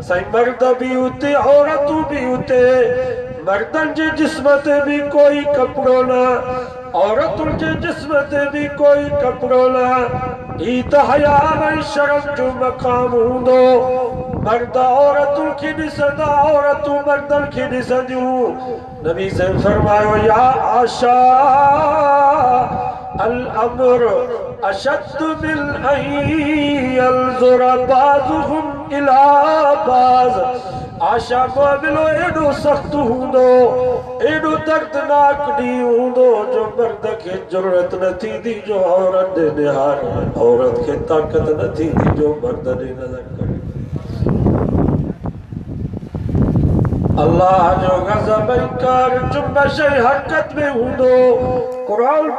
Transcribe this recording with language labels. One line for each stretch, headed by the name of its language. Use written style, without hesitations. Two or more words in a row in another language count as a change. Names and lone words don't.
Sindhi: साईं मर्द भी उते औरतूं भी उते, मर्दन जे जिस्म ते भी कोई कपड़ो न, औरतुन जे जिस्म ते भी कोई कपड़ो न। ई त हया ऐं शर्म जो मक़ाम हूंदो। मर्द औरतुन खे ॾिसंदा, औरतूं मर्दन खे ॾिसंदियूं। नबी से फरमायो
Arabic: يا عائشة الأمر أشد من أن ينظر بعضهم إلى بعض.
Sindhi: आशा मामिलो एॾो सख़्त हूंदो, एॾो दर्दनाक ॾींहुं हूंदो जो मर्द खे ज़रूरत न थींदी जो औरत ॾे निहार, औरत खे ताक़त न थींदी जो मर्द ॾे नज़र करे। अल्लाह जो गज़ब इनकार जुम्बश हरकत में हूंदो।